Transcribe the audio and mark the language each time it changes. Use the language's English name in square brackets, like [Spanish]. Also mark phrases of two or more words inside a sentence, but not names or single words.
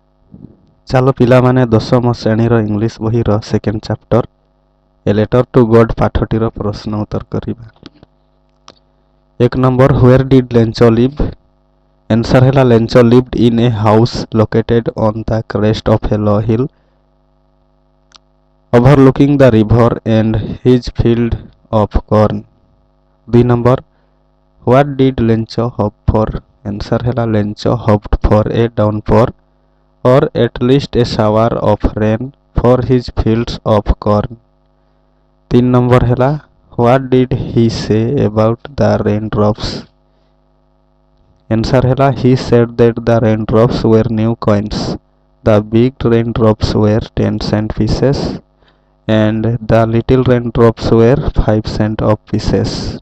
[Odia] ଚାଲ ପିଲାମାନେ ଦଶମ ଶ୍ରେଣୀର ଇଂଲିଶ ବହିର [English] second chapter [Odia] ଏ ଲେଟର ଟୁ ଗଡ୍ ପାଠଟିର ପ୍ରଶ୍ନ ଉତ୍ତର କରିବା। [English] 1 number where did Lencho live? ଆନ୍ସର ହେଲା ଲେଞ୍ଚ lived in a house located on the crest of a low hill overlooking the river and his field of corn। 2 ନମ୍ବର what did ଲେଞ୍ଚ hope for? ଆନ୍ସର ହେଲା ଲେଞ୍ଚ hoped for a downpour or at least a shower of rain for his fields of corn। 3 ନମ୍ବର ହେଲା what did he say about the raindrops? Answer ହେଲା he said that the raindrops were new coins, the big raindrops were 10 cent pieces and the little raindrops were 5 cent of pieces।